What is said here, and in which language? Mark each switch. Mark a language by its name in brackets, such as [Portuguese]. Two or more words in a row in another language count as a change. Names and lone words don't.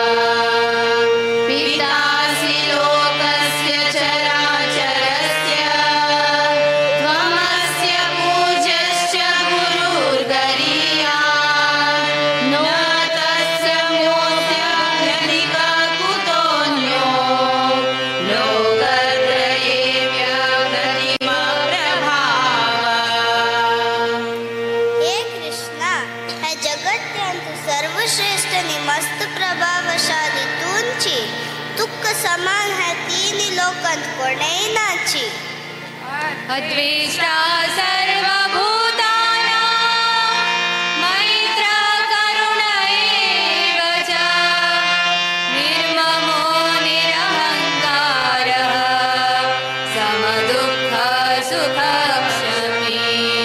[Sanskrit] पितासि लोकस्य चराचरस्य त्वमस्य पूज्यश्च गुरुर्गरीयान् न तस्य मोक्षाधिका कुतोऽन्यो लोकत्रये व्याघ्रतिमप्रभावः [Konkani] हे कृष्णा हे जगत्यांतू सर्वश्रेष्ठ नि मस्त प्रभावशाली तूंची तुक्क समान है तीन लोकांत कोणेय नाची [Sanskrit] अद्वेष्टा सर्वभूतानां मैत्र करुण एव च निर्ममो निरहङ्कारः समदुःख सुखक्षमी